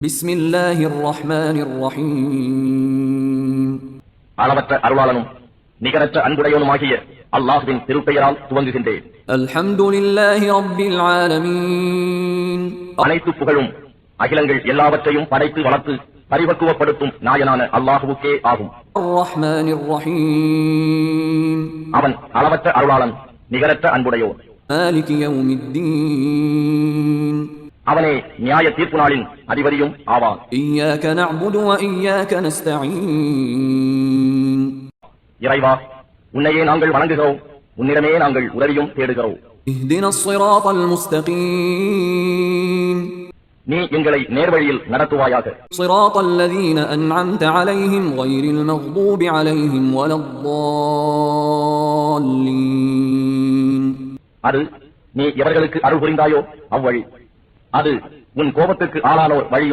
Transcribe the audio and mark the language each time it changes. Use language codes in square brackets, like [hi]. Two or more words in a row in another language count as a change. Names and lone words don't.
[ar] بسم الله الرحمن الرحيم [ta] அளவற்ற அருளாளனும் நிகரற்ற அன்புடையவனுமாகிய அல்லாஹ்வின் திருப்பெயரால் துவங்குகின்றேன். [ar] الحمد لله رب العالمين [ta] அனைத்து புகழும் அகிலங்கள் எல்லாவற்றையும் படைத்து வளர்த்து பரிபக்குவப்படுத்தும் நாயனான அல்லாஹ்வுக்கே ஆகும். [ar] الرحمن الرحيم [ta] அவன் அளவற்ற அருளாளன், நிகரற்ற அன்புடையோன். [ar] مالك يوم الدين [ta] அவனே நியாய தீர்ப்பு நாளின் அதிபதியும் ஆவான். [ar] إياك نعبد وإياك نستعين [ta] இறைவா, உன்னையே நாங்கள் வணங்குகிறோம், உன்னிடமே நாங்கள் உதவியும் தேடுகிறோம். [ar] اهدنا الصراط المستقيم [ta] நீ எங்களை நேர்வழியில் நடத்துவாயாக. [ar] صراط الذين أنعمت عليهم غير المغضوب عليهم ولا الضالين [ta] அது நீ எவர்களுக்கு அருள் புரிந்தாயோ அவ்வழி, அது உன் கோபத்துக்கு ஆளானோர் வழியும்